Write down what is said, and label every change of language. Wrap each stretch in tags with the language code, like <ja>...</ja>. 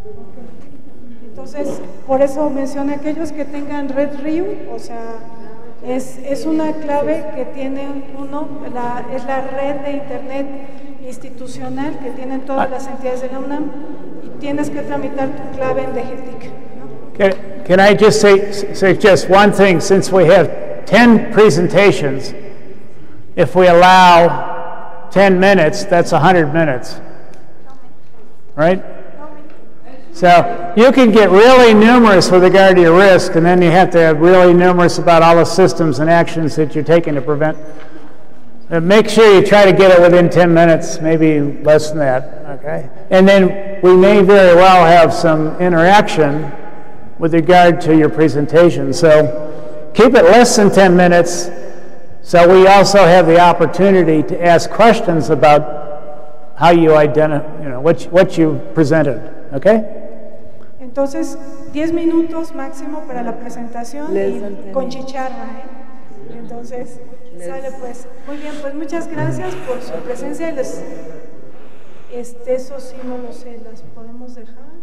<es>Okay. Entonces, por eso mencioné aquellos que tengan red RIU, o sea, Es una clave que tiene es la red de internet institucional que tienen todas las entidades de la UNAM y tienes que tramitar tu clave en DGTIC, ¿no?</es> <en>Can I just say just one thing? Since we have 10 presentations, if we allow 10 minutes, that's 100 minutes, right? So you can get really numerous with regard to your risk, and then you have to have really numerous about all the systems and actions that you're taking to prevent. Make sure you try to get it within 10 minutes, maybe less than that, okay? And then we may very well have some interaction with regard to your presentation. So keep it less than 10 minutes, so we also have the opportunity to ask questions about how you identify, what you presented, okay?</en> <es>Entonces, 10 minutos máximo para la presentación y con chicharra, ¿eh? Entonces, sale pues. Muy bien, pues muchas gracias por su presencia. Eso sí no lo sé, las podemos dejar.</es>